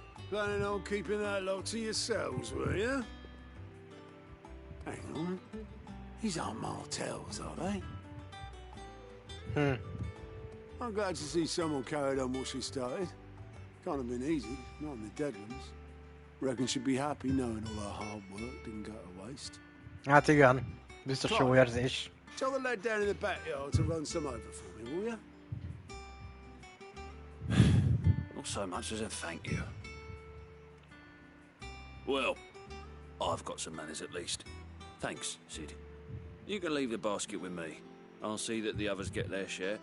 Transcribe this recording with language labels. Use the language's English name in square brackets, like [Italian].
[English] Planning on keeping that lot to yourselves, were you? Hang on. These aren't Martels, are they? I'm glad to see someone carried on what she started. Can't have been easy, not in the Deadlands. Reckon she'd be happy knowing all her hard work didn't go to waste. [Hungarian] Hát igen, biztos jó érzés. [English] Tell the lad down in the backyard to run some over for me, will you? Not so much as a thank you. Well, I've got some manners at least. Thanks, Sid. You can leave the basket with me. I'll see that the others get their share.